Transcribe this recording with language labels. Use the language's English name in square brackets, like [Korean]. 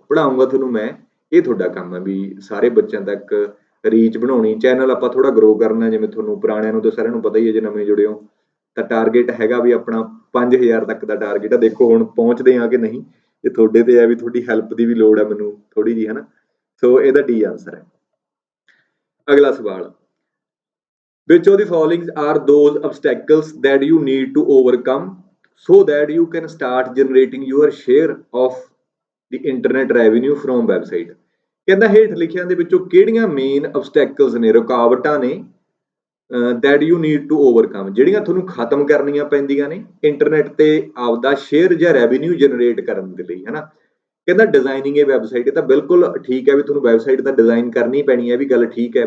[Punjabi] ਪੜ੍ਹਾਊਂਗਾ ਤੁਹਾਨੂੰ ਮੈਂ, ਇਹ ਤੁਹਾਡਾ ਕੰਮ ਹੈ ਵੀ ਸਾਰੇ ਬੱਚਿਆਂ ਤੱਕ ਰੀਚ ਬਣਾਉਣੀ। ਚੈਨਲ ਆਪਾਂ ਥੋੜਾ ਗਰੋ ਕਰਨਾ, ਜਿਵੇਂ ਤੁਹਾਨੂੰ ਪੁਰਾਣਿਆਂ ਨੂੰ ਤਾਂ ਸਾਰਿਆਂ ਨੂੰ ਪਤਾ ਹੀ ਹੈ, ਜੇ ਨਵੇਂ ਜੁੜੇ ਹੋ ਤਾਂ ਟਾਰਗੇਟ ਹੈਗਾ ਵੀ ਆਪਣਾ 5000 ਤੱਕ ਦਾ ਟਾਰਗੇਟ ਆ। ਦੇਖੋ ਹੁਣ ਪਹੁੰਚਦੇ ਆ ਕਿ ਨਹੀਂ, ਇਹ ਤੁਹਾਡੇ ਤੇ ਹੈ ਵੀ ਤੁਹਾਡੀ ਹੈਲਪ ਦੀ ਵੀ ਲੋੜ ਹੈ ਮੈਨੂੰ ਥੋੜੀ ਜੀ, ਹਨਾ। ਸੋ ਇਹਦਾ ਡੀ ਆਨਸਰ ਹੈ। ਅਗਲਾ ਸਵਾਲ, [English] which of the following are those obstacles that you need to overcome so that you can start generating your share of the internet revenue from website। [Punjabi] ਕਹਿੰਦਾ ਹੇਠ ਲਿਖਿਆਂ ਦੇ ਵਿੱਚੋਂ ਕਿਹੜੀਆਂ ਮੇਨ obstacles ਨੇ, ਰੁਕਾਵਟਾਂ ਨੇ [English] that you need to overcome, [Punjabi] ਜਿਹੜੀਆਂ ਤੁਹਾਨੂੰ ਖਤਮ ਕਰਨੀਆਂ ਪੈਂਦੀਆਂ ਨੇ ਇੰਟਰਨੈਟ ਤੇ ਆਪਦਾ ਸ਼ੇਅਰ ਜਾਂ ਰੈਵਨਿਊ ਜਨਰੇਟ ਕਰਨ ਦੇ ਲਈ, ਹਨਾ। ਕਹਿੰਦਾ ਡਿਜ਼ਾਈਨਿੰਗ ਇਹ ਵੈਬਸਾਈਟ, ਇਹ ਤਾਂ ਬਿਲਕੁਲ ਠੀਕ ਹੈ ਵੀ ਤੁਹਾਨੂੰ ਵੈਬਸਾਈਟ ਤਾਂ ਡਿਜ਼ਾਈਨ ਕਰਨੀ ਪੈਣੀ ਹੈ, ਵੀ ਗੱਲ ਠੀਕ ਹੈ।